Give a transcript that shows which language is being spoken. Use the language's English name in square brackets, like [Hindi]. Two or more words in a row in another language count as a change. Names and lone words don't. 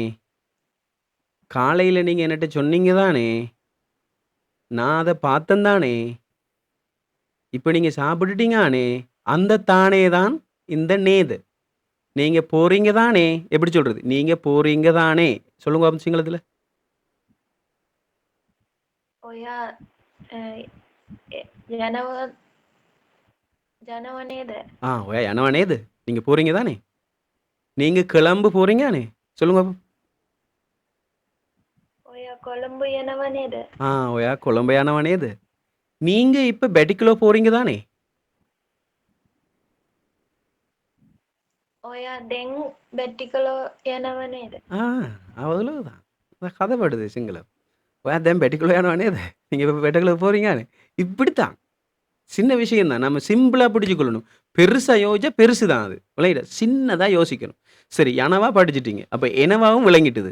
[Tamil] காலையில நீங்க என்னட்ட சொன்னீங்க தானே? நான் அத பார்த்தேன் தானே? இப்ப நீங்க சாப்பிட்டுட்டீங்க தானே? அந்த தானே தான் இந்த நேது. நீங்க போறீங்க தானே? எப்படி சொல்றது? நீங்க போறீங்க தானே? சொல்லுங்க பாப்போம் சிங்களத்துல. [Sinhala] ඔයා ජනව ජනව නේද? ඔයා යනවා නේද. [Tamil] நீங்க போறீங்க தானே? நீங்க கிளம்பு போறீங்க தானே? சொல்லுங்க பாப்போம். [Sinhala] ඔයා කොළඹ යනව නේද? ඔයා කොළඹ යනවා නේද. [Tamil] நீங்க இப்ப பெட்டிக்குள்ள போறீங்க தானே? [Sinhala] ඔයා දැන් බැට්ටිකලෝ යනව නේද? [Tamil] அவ்வளவுதான். கதை படுது சிங்களம். [Sinhala] ඔයා බැට්ටිකලෝ යනවා නේද. [Tamil] நீங்க இப்ப பெட்டிக்குள்ள போறீங்க. இப்படித்தான். சின்ன விஷயம் தான். நம்ம சிம்பிளா பிடிச்சுக்கொள்ளணும். பெருசா யோசிச்சா பெருசு தான் அது. விளங்கிட சின்னதா யோசிக்கணும். சரி, எனவா படிச்சுட்டீங்க. அப்ப எனவாவும் விளங்கிட்டுது.